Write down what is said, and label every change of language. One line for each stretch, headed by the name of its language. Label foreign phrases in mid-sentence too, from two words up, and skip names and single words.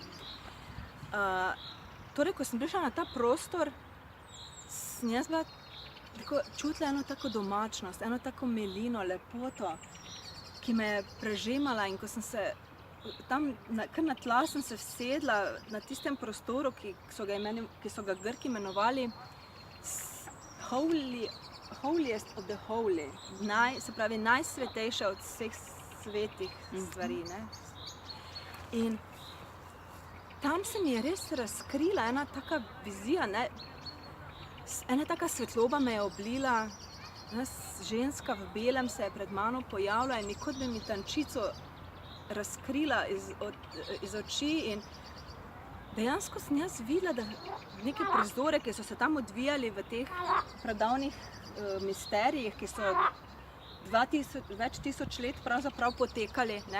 Slovenian: Torej, ko sem prišla na ta prostor, sem jaz bila čutila eno tako domačnost, eno tako milino, lepoto, ki me je prežemala in ko sem se tam kar na tla sem se vsedla na tistem prostoru, ki so ga Grki imenovali
English: holiest of the holy,
Slovenian: se pravi najsvetejša od vseh svetih stvari. Ne? In tam se mi je res razkrila ena taka vizija, ne? Ena taka svetloba me je oblila, ena ženska v belem se je pred mano pojavila in kot bi mi tančico razkrila iz oči in dejansko sem jaz videla, da neke prizore, ki so se tam odvijali v teh pradavnih misterijih, ki so več tisoč let pravzaprav potekali, ne?